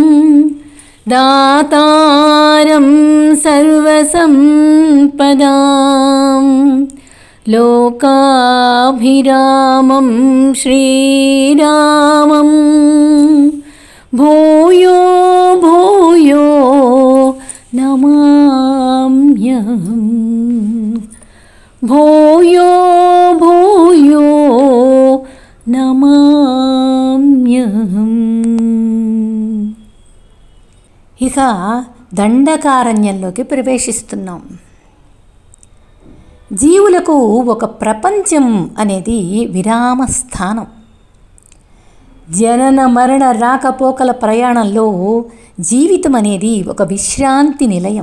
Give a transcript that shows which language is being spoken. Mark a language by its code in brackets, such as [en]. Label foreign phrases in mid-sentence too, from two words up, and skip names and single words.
[sa] दातारं सर्वसम्पदां लोकाभिरामं श्रीरामं भूयो भूयो नमाम्यहम् भूयो भूयो नमाम्यहम्। [te] ఇక దండకారణ్యంలోకి ప్రవేశిస్తున్నాం. జీవులకు ఒక ప్రపంచం అనేది విరామ స్థానం. జనన మరణ రాకపోకల ప్రయాణంలో జీవితం అనేది ఒక విశ్రాంతి నిలయం.